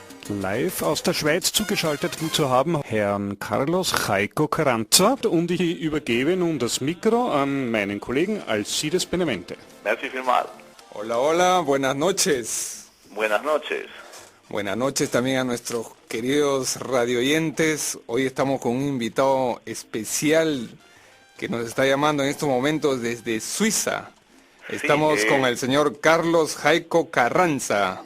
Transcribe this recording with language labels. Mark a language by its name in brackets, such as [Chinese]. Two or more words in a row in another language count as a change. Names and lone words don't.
[German] live aus der Schweiz zugeschaltet zu haben, Herrn Carlos Jaiko Carranza. Und ich übergebe nun das Mikro an meinen Kollegen Alcides Benavente. [Swiss German] Merci vielmals. [Spanish] Hola, hola, buenas noches. Buenas noches. Buenas noches también a nuestros queridos radioyentes. Hoy estamos con un invitado especial que nos está llamando en estos momentos desde Suiza. Estamos con el señor Carlos Jaiko Carranza.